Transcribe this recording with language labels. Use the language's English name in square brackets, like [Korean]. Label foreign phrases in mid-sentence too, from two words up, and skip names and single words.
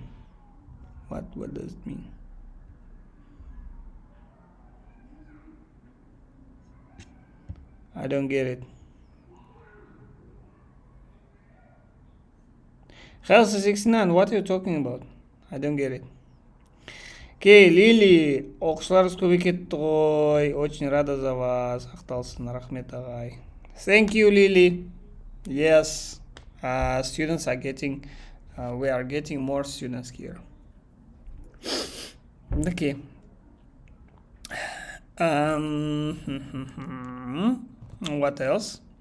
[English] What does it mean? I don't get it. Healthy69, what are you talking about? I don't get it. [Kazakh] Окей, Лили, оқушыларыңыз көбейіп кетті ғой. [Russian] Очень рада за вас. [Kazakh] Ақталсын, рахмет ағай. [English] Thank you, Lily. Yes, students are getting, we are getting more students here. Okay. What else?